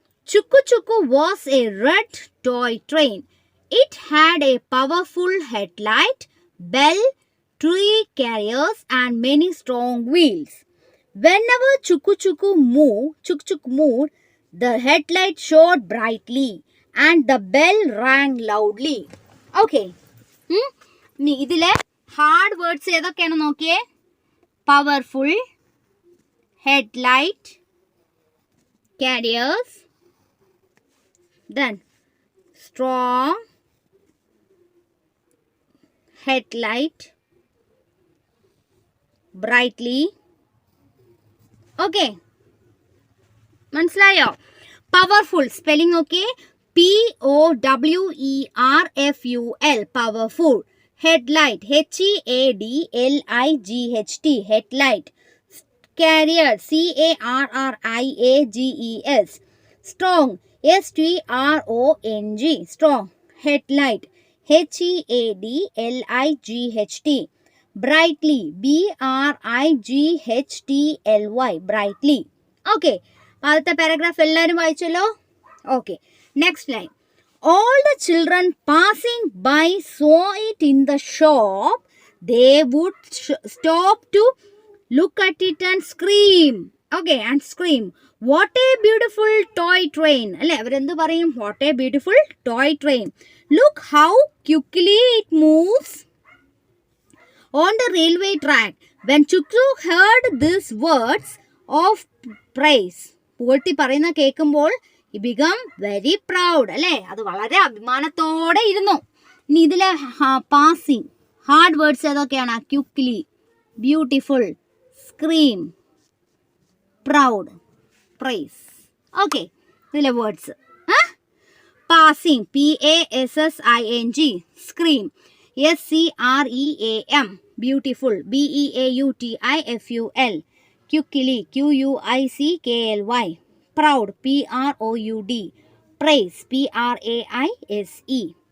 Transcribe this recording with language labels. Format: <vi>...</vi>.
<en>Chukku Chukku was a red toy train. It had a powerful headlight, bell, 3 carriers, and many strong wheels. Whenever Chukku Chukku moved, the headlight shone brightly, and the bell rang loudly. Okay.</en> <ml>ഇതിലെ hard words ഏതൊക്കെയാണ് നോക്കിയേ?</ml> <en>Powerful, headlight, carriers, then strong, headlight, brightly. Okay, മനസ്സിലായോ? Powerful spelling okay, POWERFUL, powerful. Headlight, HEADLIGHT, headlight. Carrier, CARRIAGES, strong, STRONG, strong. Headlight, HEADLIGHT. Brightly, BRIGHTLY, brightly.</en> <ml>Okay, ആദ്യത്തെ paragraph എല്ലാവരും വായിച്ചല്ലോ.</ml> <en>Okay, next line. All the children passing by saw it in the shop. They would stop to look at it and scream. Okay, and scream. What a beautiful toy train.</en> <ml>അല്ലേ, അവരെന്ത് പറയും?</ml> <en>What a beautiful toy train. Look how quickly it moves on the railway track. When Chuk Chuk heard these words of praise,</en> <ml>പുകഴ്ത്തി പറയുന്ന കേൾക്കുമ്പോൾ</ml> <en>he became very proud.</en> <ml>അല്ലേ, അത് വളരെ അഭിമാനത്തോടെ ഇരുന്നു. ഇനി ഇതിലെ പാസിംഗ് ഹാർഡ് വേർഡ്സ് ഏതൊക്കെയാണ്?</ml> <en>Quickly, beautiful, scream, proud, praise. Okay, ഇതിലെ words. Passing, PASSING, scream, SCREAM, beautiful, BEAUTIFUL, quickly, QUICKLY, proud, PROUD, praise, PRAISE.</en>